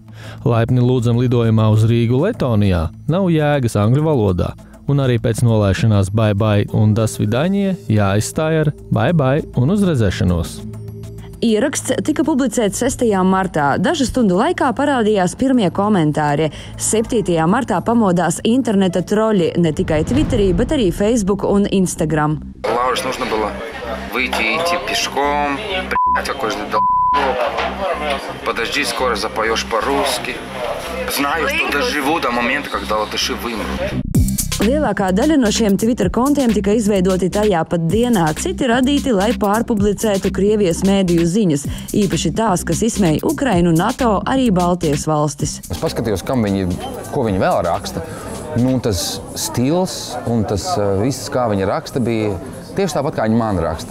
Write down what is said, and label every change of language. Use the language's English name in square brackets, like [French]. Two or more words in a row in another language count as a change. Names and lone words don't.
[Latvian] Laipni lūdzam lidojumā uz Rīgu Letonijā nav jēgas angļu valodā, un arī pēc nolaišanās bye-bye un dasvidaņie jāizstāj ar bye-bye un uz redzēšanos. Ieraksts tika publicēts 6. martā. Dažu stundu laikā parādījās pirmie komentāri. 7. martā pamodās interneta troļi ne tikai Twitterī, bet arī Facebook un Instagram. Lauris, [Russian] нужно было выйти и идти пешком. Какой же долб. Подожди, скоро запоешь по-русски. Знаю, что доживу до момента, когда латыши вымрут. [Latvian] Lielākā daļa no šiem Twitter kontiem tika izveidoti tajā pat dienā, citi radīti, lai pārpublicētu Krievijas mēdīju ziņas, īpaši tās, kas izsmēja Ukrainu, NATO, arī Baltijas valstis. Es paskatījos, ko viņi vēl raksta. Tas stils un tas viss, kā viņi raksta, bija tieši tāpat, kā viņi man raksta.